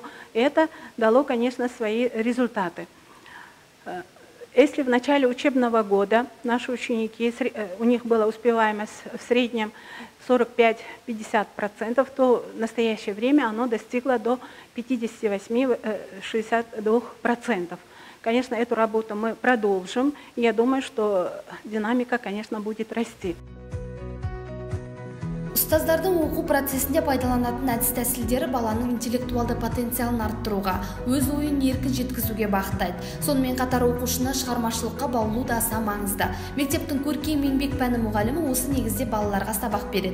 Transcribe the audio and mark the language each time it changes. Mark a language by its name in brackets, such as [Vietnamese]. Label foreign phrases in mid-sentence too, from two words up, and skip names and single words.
[Russian] И это дало, конечно, свои результаты. Если в начале учебного года наши ученики, у них была успеваемость в среднем 45-50%, то в настоящее время оно достигло до 58-62%. Конечно, эту работу мы продолжим, и я думаю, что динамика, конечно, будет расти. [Kazakh] Ұстаздардың оқу процесінде пайдаланатын әдіс-тәсілдері баланың интеллектуалды потенциалын арттыруға, өз ойын еркін жеткізуге бағыттайды. Сонымен қатар оқушыны шығармашылыққа баулу да аса маңызды. Мектептің көркем еңбек пәні мұғалімі осы негізде балаларға сабақ береді.